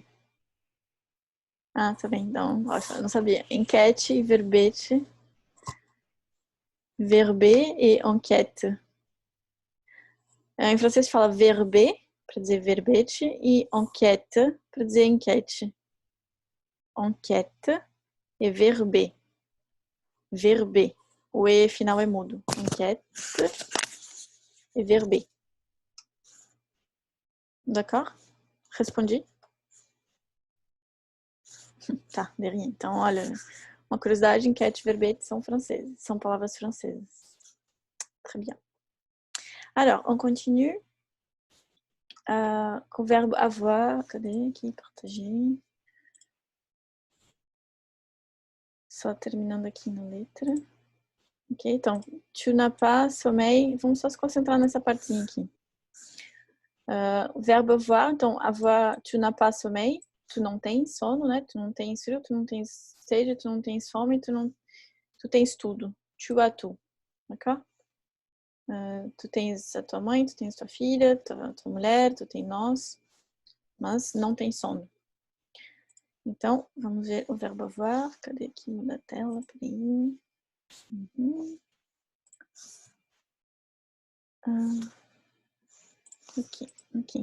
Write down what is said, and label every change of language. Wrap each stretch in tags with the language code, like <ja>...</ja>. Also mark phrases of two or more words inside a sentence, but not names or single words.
<pt>Ah, tá bem. Então, nossa, eu não sabia. Enquete e verbete. Verbe e enquête. Em francês fala verbe, para dizer verbete, e enquête, para dizer enquete. Enquête e verbe. Verbe. O E final é mudo. Enquête e verbe. D'accord? Respondi? Tá,</pt> <fr>de rien.</fr> <pt>Então, olha, uma curiosidade, enquete e verbete são franceses, são palavras francesas.</pt> <fr>Très bien. Alors, on continue</fr> <pt>com o verbo avoir. Cadê aqui? Partager. Só terminando aqui na letra. Ok, então,</pt> <fr>tu n'as pas sommeil.</fr> <pt>Vamos só se concentrar nessa partezinha aqui. O verbo avoir, então,</pt> <fr>avoir, tu n'as pas sommeil.</fr> <pt>Tu não tens sono, né? Tu não tens frio, tu não tens sede, tu não tens fome, tu tens tudo.</pt> <fr>Tu as tout. D'accord?</fr> <pt>Tu tens a tua mãe, tu tens tua filha, tua mulher, tu tens nós, mas não tem sono. Então, vamos ver o verbo avoir. Cadê aqui na tela? Peraí. Aqui.</pt>